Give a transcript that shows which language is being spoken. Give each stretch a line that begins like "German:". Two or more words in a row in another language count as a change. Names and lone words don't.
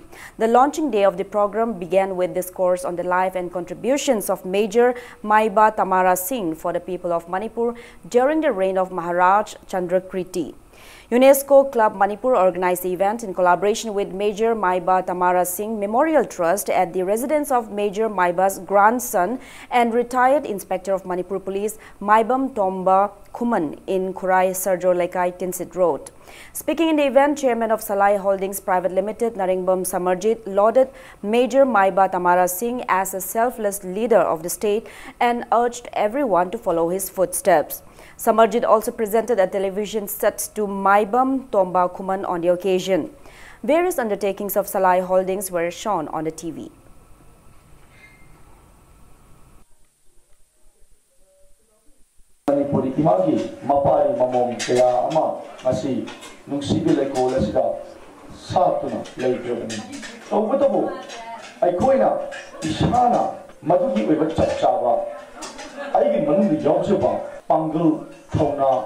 English: The launching day of the program began with discourse on the life and contributions of Major Maiba Tamara Singh for the people of Manipur during the reign of Maharaj Chandrakriti. UNESCO Club Manipur organized the event in collaboration with Major Maiba Tamara Singh Memorial Trust at the residence of Major Maiba's grandson and retired Inspector of Manipur Police Maibam Tomba Kuman in Kurai Sarjo Lekai Tinsit Road. Speaking in the event, Chairman of Salai Holdings Private Limited Naringbam Samarjit lauded Major Maiba Tamara Singh as a selfless leader of the state and urged everyone to follow his footsteps. Samarjit also presented a television set to Maibam Tomba Kuman on the occasion. Various undertakings of Salai Holdings were shown on the TV.
Manipuri: Manipuri imagi mapari mamom kaya ama asi nungsibi leko lasida satuna leitoni. Tawbatabu aikoina ishana madugi oiba chapchaba aigi manung yawsuba Pangal Thona